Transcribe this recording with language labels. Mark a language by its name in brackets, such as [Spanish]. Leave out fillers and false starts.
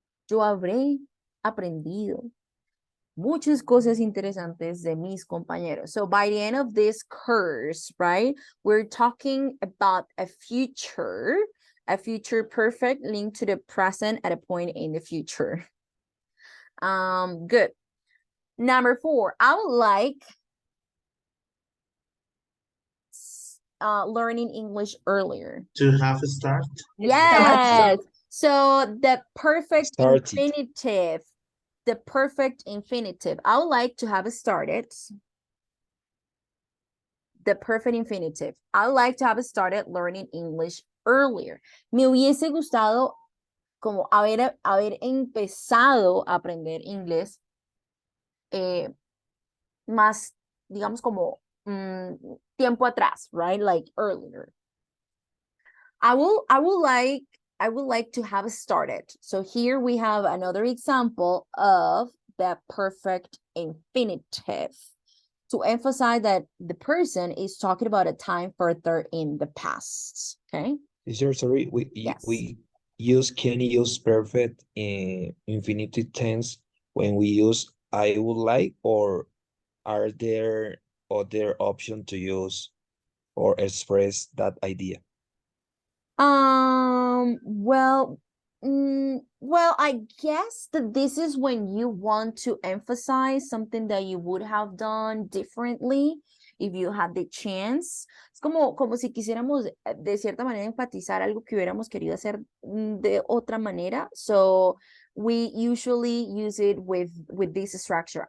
[Spanish] Yo habré aprendido muchas cosas interesantes de mis compañeros. [English] So by the end of this course, right, we're talking about a future perfect linked to the present at a point in the future. Good. Number 4, I would like learning English earlier. To have a start. Yes. So the perfect Started. infinitive. The perfect infinitive. I would like to have started. The perfect infinitive. I would like to have started learning English earlier. [Spanish] Me hubiese gustado como haber empezado a aprender inglés más, digamos, como tiempo atrás, right? [English] Like earlier. I would like to have started. So here we have another example of the perfect infinitive to emphasize that the person is talking about a time further in the past. Okay. Teacher, sorry, Yes. we can use perfect in infinitive tense when we use I would like, or are there other option to use or express that idea? Well, well, I guess that this is when you want to emphasize something that you would have done differently if you had the chance. [Spanish] Es como si quisiéramos de cierta manera enfatizar algo que hubiéramos querido hacer de otra manera. [English] So we usually use it with this structure.